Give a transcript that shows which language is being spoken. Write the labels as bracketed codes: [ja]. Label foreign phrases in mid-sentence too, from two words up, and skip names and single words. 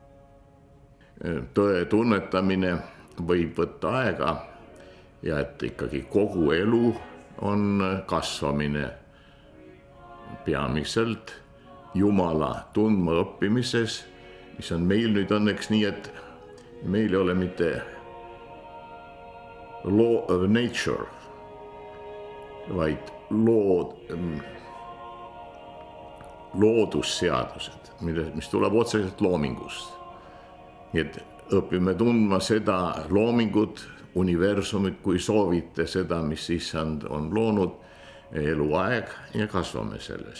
[et] Tõe tunnetamine võib võtta aega ja et ikkagi kogu elu on kasvamine peamiselt Jumala tundma õppimises, mis on meil nüüd õnneks nii, et meil ei ole mitte [en] law of nature, [et] vaid loodusseadused, mis tuleb otseselt loomingust. Nii et õpime tundma seda loomingut, universumit, kui soovite seda, mis issand on loonud, eluaeg ja kasvame selles.